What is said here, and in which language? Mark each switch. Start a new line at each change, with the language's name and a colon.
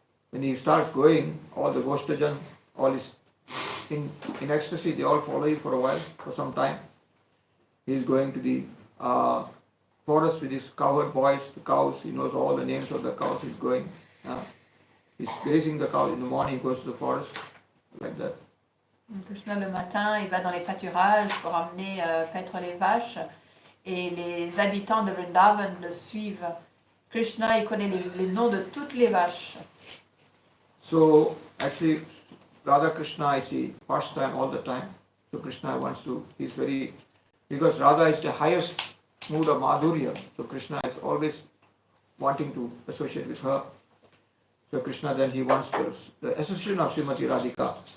English: When he starts going, all the Goshtajan, all is in ecstasy, they all follow him for a while, for some time. He's going to the forest with his cowherd boys, the cows. He knows all the names of the cows. He's going. He's grazing the cows in the morning. He goes to the forest, like that.
French: Krishna, le matin, il va dans les pâturages pour emmener paître les vaches et les habitants de Vrindavan le suivent. Krishna, il connaît les noms de toutes les vaches.
English: So actually, Radha Krishna, I see pastime all the time. So Krishna wants to. He's very, because Radha is the highest mood of Madhurya. So Krishna is always wanting to associate with her. So Krishna then he wants the association of Srimati Radhika.